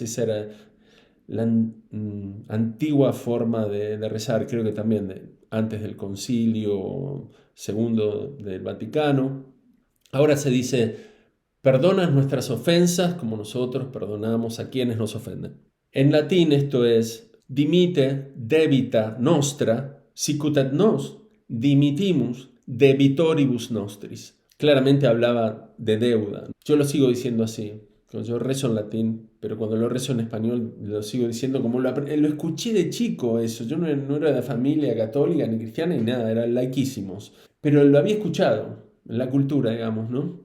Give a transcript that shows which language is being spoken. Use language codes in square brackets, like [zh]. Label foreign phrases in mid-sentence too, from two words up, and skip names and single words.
[es] Esa era la antigua forma de rezar, creo que también antes del Concilio Segundo del Vaticano. Ahora se dice, perdona nuestras ofensas como nosotros perdonamos a quienes nos ofenden. En latín esto es, [la] dimite debita nostra, sicut et nos dimitimus debitoribus nostris. [es] Claramente hablaba de deuda. Yo lo sigo diciendo así. Yo rezo en latín, pero cuando lo rezo en español lo sigo diciendo como lo escuché de chico eso. Yo no era de familia católica ni cristiana ni nada, eran laiquísimos. Pero lo había escuchado en la cultura, digamos, ¿no?